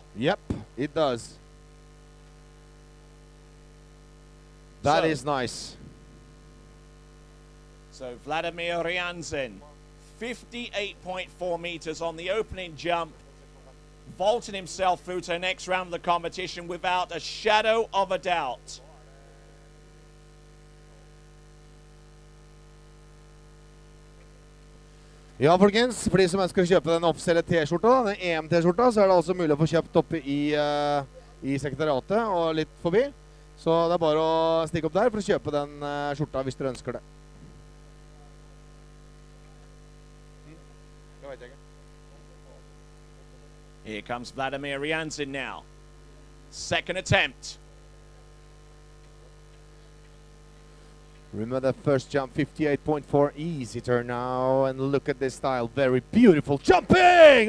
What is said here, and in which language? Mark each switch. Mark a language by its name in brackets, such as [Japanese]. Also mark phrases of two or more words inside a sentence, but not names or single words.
[English] Yep, it does. That is nice. So Vladimir Ryansin, 58.4 meters on the opening jump, vaulting himself through to the next round of the competition without a shadow of a doubt. [Norwegian] Ja, folkens, for de som ønsker å kjøpe den offisielle T-skjorta, den EM-T-skjorta, så er det altså mulig å få kjøpt oppe i sekretariatet og litt forbi. Så det er bare å stikke opp der for å kjøpe den skjorta hvis dere ønsker det. [English] Here comes Vladimir Ryansin now. Second attempt. Remember the first jump, 58.4, easy turn now, and look at this style, very beautiful jumping!